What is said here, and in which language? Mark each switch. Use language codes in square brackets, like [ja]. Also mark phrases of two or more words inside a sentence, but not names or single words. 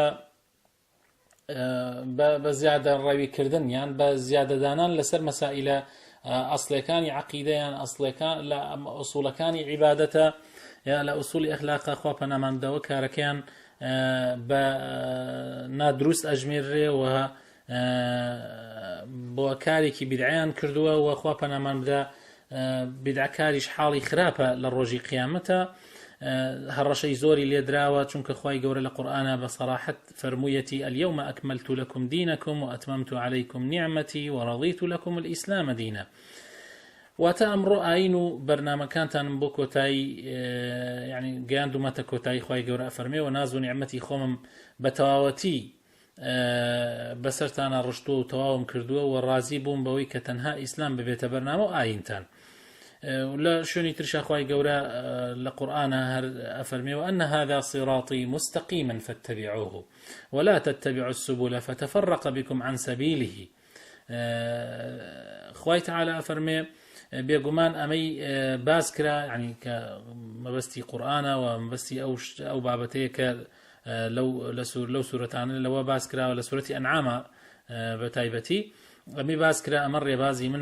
[ckb] بە زیادە ڕەویکردن یان بە زیادەدانان لەسەر مەسائلە ئەسڵەکانی عەقیدەیان ئەسڵەکان لە ئوسوڵەکانی عیبادەتە یا لە ئوسوڵی ئەخلاقا خوا پەناماندەوە کارەکەیان بە نادروست ئەژمێرێ و بۆ کارێکی بیدعیان کردووە و خوا پەنامان بدە بیدعکاریش حاڵی خراپە لە ڕۆژی قیامەتە. هەڕەشەی زۆری لێدراوە چونکە خوای گەورە لە قورئانە بە سەراحەت فەرموویەتی [ar] اليوم أكملت لكم دينكم وأتممت عليكم نعمتي ورضيت لكم الإسلام دينا. [ckb] واتە ئەمڕۆ ئاین و بەرنامەکانتانم بۆ کۆتایی یعنی گەیاندومەتە کۆتایی خوای گەورە ئەفەرمێ و ناز و نیعمەتی خۆمم بە تەواوەتی بەسەرتانە ڕشتووە و تەواوم کردووە و ڕازی بووم بەوەی کە تەنها ئیسلام ببێتە بەرنامە و ئاینتان. لە شوێنی ترشا خوای گەورە لە قورئانە هەر ئەفەرمێ [ar] وأن هذا صراطي مستقيما فاتبعوه ولا تتبعوا السبل فتفرق بكم عن سبيله. [ckb] خوای تعالى ئەفەرمێ بێگومان ئەمەی باز کرا ینی کە مەبەستی قورئانە و مەبەستی ئەو بابەتەیە کە لەو سوورەتانە لەوە باز کراوە لە سوورەتی ئەنعامە بە تایبەتی ئەمی باز کرا ئەمە ڕێبازی منە.